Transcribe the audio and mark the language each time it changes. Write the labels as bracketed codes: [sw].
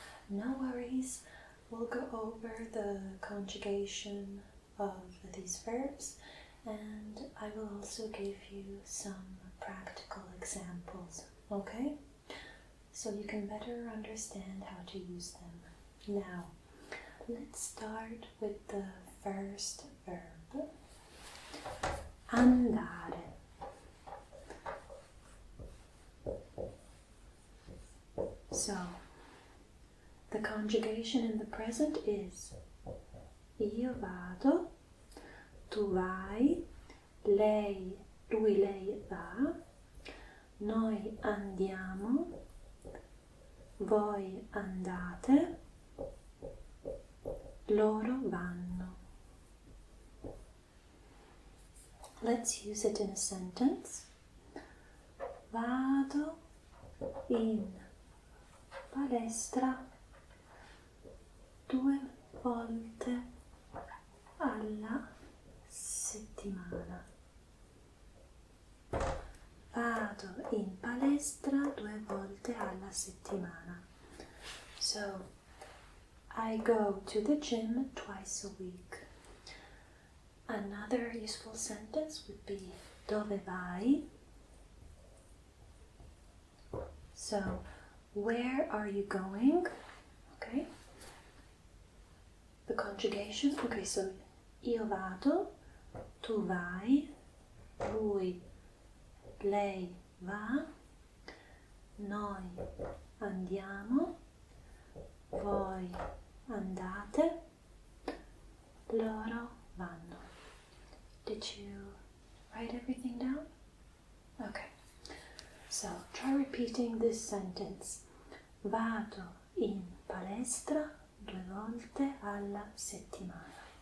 [en] No worries, we'll go over the conjugation of these verbs, and I will also give you some practical examples, okay? So you can better understand how to use them. Now, let's start with the first verb, andare. So, the conjugation in the present is [it] io vado, tu vai, lui, lei va, noi andiamo, voi andate, loro vanno. [en] Let's use it in a sentence. [it] Vado in palestra 2 volte alla settimana. Vado in palestra 2 volte alla settimana. [en] So, I go to the gym twice a week. Another useful sentence would be [it] dove vai? [en] So, where are you going? Okay. The conjugation. Okay, so [it] io vado, tu vai, lui, lei va, noi andiamo, voi andate, loro vanno. [en] Did you write everything down? Okay. So try repeating this sentence. [it] Vado in palestra 2 volte alla settimana.